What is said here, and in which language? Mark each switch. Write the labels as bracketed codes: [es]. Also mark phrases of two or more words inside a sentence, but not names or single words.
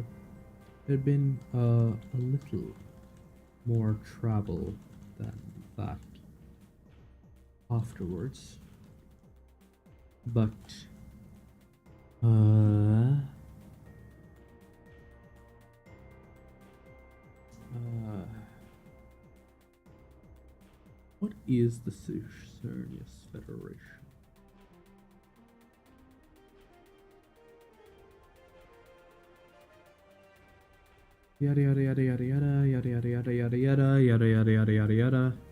[en] There'd been a little more travel than that afterwards, but what is the Sucernius Federation? Yada yada yada yada yada yada yada yada yada yada yada yada yada yada yada.